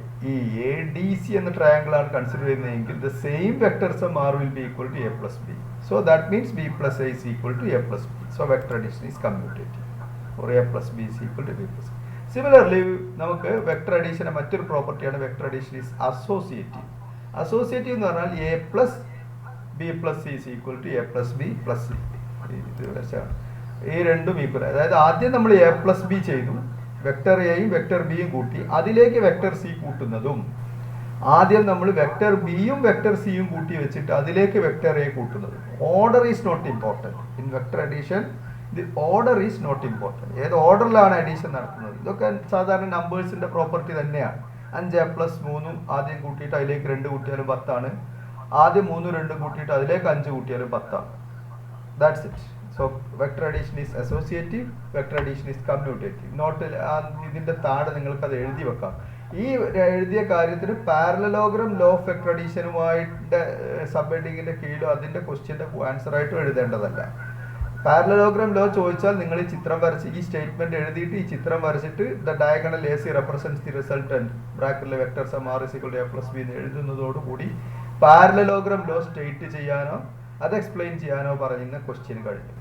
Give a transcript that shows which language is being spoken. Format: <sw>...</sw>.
<ml>ഈ A D C എന്ന triangle ആണ് കൺസിഡർ ചെയ്യുന്നതെങ്കിൽ</ml> <en>The same vector sum R will be equal to A plus B. So that means b plus a is equal to a plus b. So vector addition is commutative, or a plus b is equal to b plus a. Similarly,</en> <ml>നമുക്ക് vector അഡീഷൻ്റെ മറ്റൊരു പ്രോപ്പർട്ടിയാണ്</ml> <en>Vector addition is associative.</en> <ml>Associative എന്ന് പറഞ്ഞാൽ</ml> <en>A plus B plus C is equal to A plus B plus C.</en> <ml>ഇത് വെച്ചാണ് ഈ രണ്ടും equal. അതായത് ആദ്യം നമ്മൾ എ പ്ലസ് ബി ചെയ്തു, വെക്ടർ എയും വെക്ടർ ബിയും കൂട്ടി അതിലേക്ക് വെക്ടർ സി കൂട്ടുന്നതും, ആദ്യം നമ്മൾ വെക്ടർ ബിയും വെക്ടർ സിയും കൂട്ടി വെച്ചിട്ട് അതിലേക്ക് വെക്ടർ എ കൂട്ടുന്നത്.</ml> <en>Order is not important in vector addition. The order is not important.</en> <ml>ഏത് ഓർഡറിലാണ് അഡീഷൻ നടത്തുന്നത്. ഇതൊക്കെ സാധാരണ നമ്പേഴ്സിൻ്റെ പ്രോപ്പർട്ടി തന്നെയാണ്. 5+3 ആദ്യം കൂട്ടിയിട്ട് അതിലേക്ക് 2 കൂട്ടിയാലും 10 ആണ്. ആദ്യം 3 2 കൂട്ടിയിട്ട് അതിലേക്ക് 5 കൂട്ടിയാലും 10 ആണ്.</ml> <en>That's it. So vector addition is associative, vector addition is commutative.</en> <ml>Not ഇതിന്റെ താഴെ നിങ്ങൾക്ക് അത് എഴുതി വെക്കാം. ഈ എഴുതിയ കാര്യത്തിന് parallelogram law of vector അഡീഷനുമായിട്ട് sub ഹെഡിങ്ങിന്റെ കീഴിലോ അതിന്റെ ക്വസ്റ്റ്യന്റെ ആൻസർ ആയിട്ടും എഴുതേണ്ടതല്ല. പാരലലോഗ്രാം ലോ ചോദിച്ചാൽ നിങ്ങൾ ഈ ചിത്രം വരച്ച് ഈ സ്റ്റേറ്റ്മെന്റ് എഴുതിയിട്ട് ഈ ചിത്രം വരച്ചിട്ട്</ml> <en>the diagonal A C represents the resultant</en> <ml>ബ്രാക്കറ്റിലെ</ml> <en>vector sum R is equal to A plus B</en> <ml>എന്ന് എഴുതുന്നതോടുകൂടി പാരലലോഗ്രാം ലോ സ്റ്റേറ്റ് ചെയ്യാനോ അത് എക്സ്പ്ലെയിൻ ചെയ്യാനോ പറയുന്ന ക്വസ്റ്റ്യൻ കഴിഞ്ഞു.</ml>